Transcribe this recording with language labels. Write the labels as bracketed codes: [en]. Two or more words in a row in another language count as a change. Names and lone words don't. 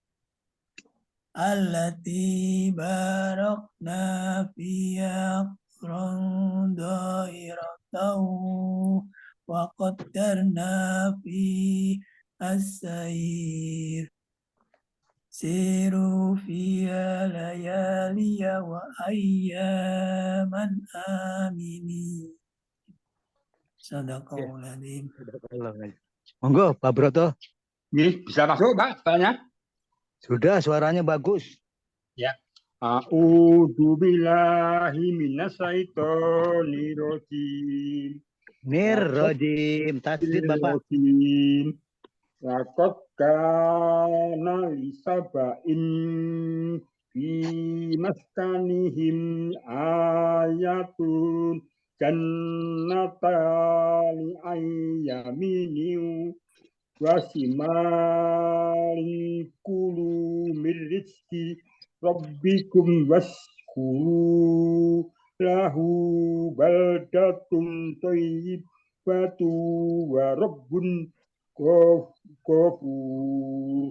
[ar] قرى ظاهرة وقدرنا في السير سيروا فيها ليالي وأياما آمنين. صدق الله العظيم. [jv] Monggo Pak Broto. [id] Bisa masuk Pak soalnya? Sudah, suaranya bagus. Ya. [ar] أعوذ بالله من الشيطان الرجيم. Rojim, [id] tasdid Bapak. [ar] لقد كان لسبإ في مسكنهم آية جنتان عن يمين وشمال كلوا من رزق ربكم واشكروا له بلدة طيبة ورب غفور.